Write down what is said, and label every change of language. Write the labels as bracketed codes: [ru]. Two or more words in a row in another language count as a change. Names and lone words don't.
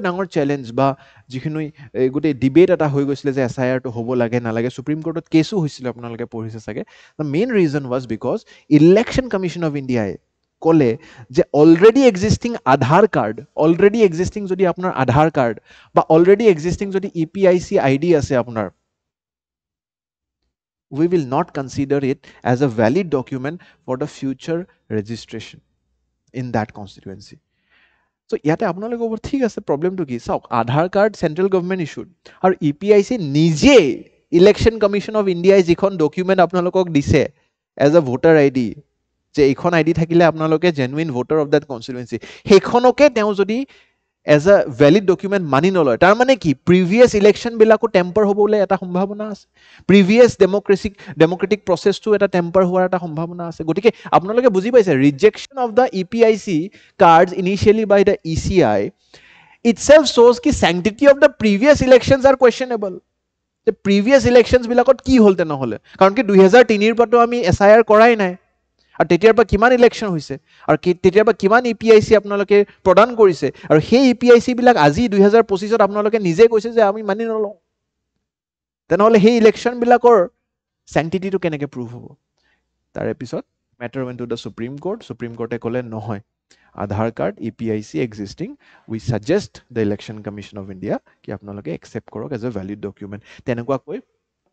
[as] ডাঙৰ চেলেঞ্জ বা যিখিনি গোটেই ডিবেট এটা হৈ গৈছিলে যে SIRটো হ'ব লাগে নালাগে সুপ্ৰিম কোৰ্টত কেছো হৈছিলে আপোনালোকে পঢ়িছে চাগে [en] the main reason was because Election Commission of India [as] ক'লে যে [en] already existing Aadhaar card already existing [as] যদি আপোনাৰ আধাৰ কাৰ্ড বা [en] already existing [as] যদি EPIC ID আছে আপোনাৰ [en] we will not consider it as a valid document for the future registration in that constituency. [as] So ইয়াতে আপোনালোকে ক'ব ঠিক আছে প্ৰব্লেমটো কি চাওক আধাৰ কাৰ্ড [en] central government issued [as] আৰু EPIC নিজে [en] Election Commission of India [as] যিখন ডকুমেণ্ট আপোনালোকক দিছে [en] as a voter ID [as] যে এইখন ID থাকিলে আপোনালোকে [en] genuine voter of that constituency [as] সেইখনকে তেওঁ যদি [en] as a valid document [as] মানি নলয় তাৰমানে কি প্ৰিভিয়াছ ইলেকশ্যনবিলাকো টেম্পাৰ হ'বলৈ এটা সম্ভাৱনা আছে প্ৰিভিয়াছ ডেমক্ৰেটিক প্ৰচেছটো এটা টেম্পাৰ হোৱাৰ এটা সম্ভাৱনা আছে গতিকে আপোনালোকে বুজি পাইছে [en] rejection of the EPIC cards initially by the ECI itself shows কি sanctity of the previous elections are questionable the previous elections [as] বিলাকত কি হ'ল তেনেহ'লে কাৰণ কি 2003 পৰাতো আমি SIR কৰাই নাই আৰু তেতিয়াৰ পৰা কিমান ইলেকশ্যন হৈছে আৰু তেতিয়াৰ পৰা কিমান EPIC আপোনালোকে প্ৰদান কৰিছে আৰু সেই EPIC বিলাক আজি 2025ত আপোনালোকে নিজে কৈছে যে আমি মানি নলওঁ তেনেহ'লে সেই ইলেকশ্যনবিলাকৰ চেংটিটিটো কেনেকৈ প্ৰুভ হ'ব তাৰে পিছত [en] matter went to the Supreme Court [as] ক'লে নহয় আধাৰ কাৰ্ড EPIC এক্সিষ্টিং [en] we suggest the Election Commission of India [as] কি আপোনালোকে একচেপ্ট কৰক [en] as a valid document [as] তেনেকুৱাকৈ